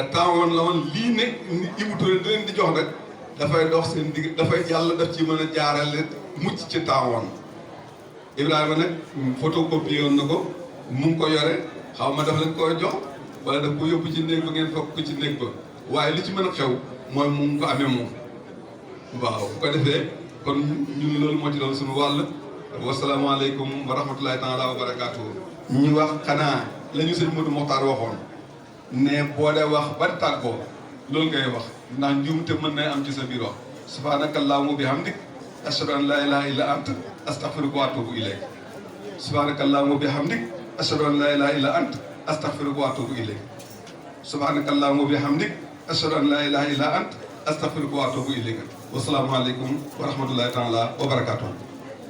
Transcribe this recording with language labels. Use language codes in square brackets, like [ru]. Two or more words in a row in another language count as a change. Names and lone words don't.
[wo] temps la woon lii ne Ibou Touré da leen di jox nag dafay dox seen digg dafay yàlla daf ci mën a jaarale mucc ci temps Ibrahima nag photocopie woon na ko mu ngi ko yore xaw ma daf leen koy jox wala daf ko yóbbu ci néeg ba ngeen fokk ko ci néeg ba waaye li ci mën a xew mooy mu ngi ko amee moom waaw bu ko defee kon ñun loolu moo ci doon suñu wàll [ar] والسلام عليكم ورحمة الله تعالى وبركاته. [wo] ñu wax xanaa la ñu sëñ Modou Mokhtar waxoon ne boo dee wax ba tàggoo loolu ngay wax ndax njuumte mën na am ci sa biir wax [ar] سبحانك اللهم وبحمدك أشهد أن لا إله إلا أنت أستغفرك وأتوب إليك سبحانك اللهم وبحمدك أشهد أن لا إله إلا أنت أستغفرك وأتوب إليك سبحانك اللهم وبحمدك أشهد أن لا إله إلا أنت أستغفرك وأتوب إليك والسلام عليكم ورحمة الله تعالى وبركاته